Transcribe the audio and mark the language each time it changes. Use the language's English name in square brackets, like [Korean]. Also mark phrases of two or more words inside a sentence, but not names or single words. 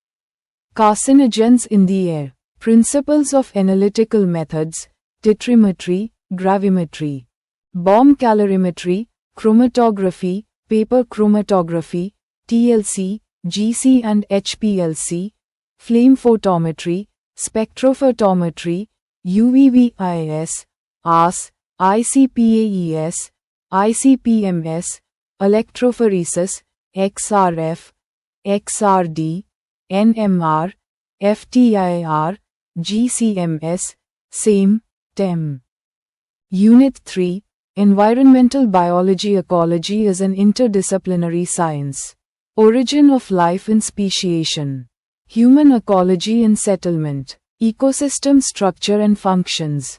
[English] Carcinogens in the air. Principles of analytical methods, titrimetry, gravimetry. Bomb calorimetry, chromatography, paper chromatography, TLC, GC and HPLC, flame photometry, spectrophotometry, UVVIS, AS, ICPAES, ICPMS, electrophoresis, XRF, XRD, NMR, FTIR, GCMS, SAME, TEM. Unit 3, Environmental Biology. Ecology is an interdisciplinary science. Origin of life and speciation. Human ecology and settlement. Ecosystem structure and functions.